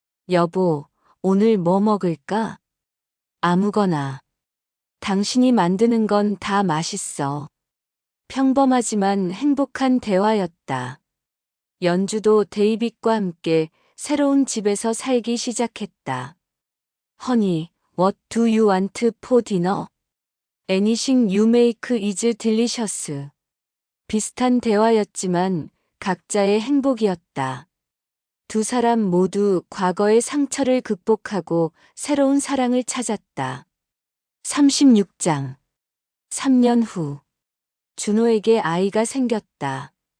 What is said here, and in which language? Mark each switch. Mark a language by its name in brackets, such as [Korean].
[Korean] 여보, 오늘 뭐 먹을까? 아무거나. 당신이 만드는 건 다 맛있어. 평범하지만 행복한 대화였다. 연주도 데이빗과 함께 새로운 집에서 살기 시작했다. [English] Honey, what do you want for dinner? Anything you make is delicious. [Korean] 비슷한 대화였지만 각자의 행복이었다. 두 사람 모두 과거의 상처를 극복하고 새로운 사랑을 찾았다. 36장. 3년 후. 준호에게 아이가 생겼다.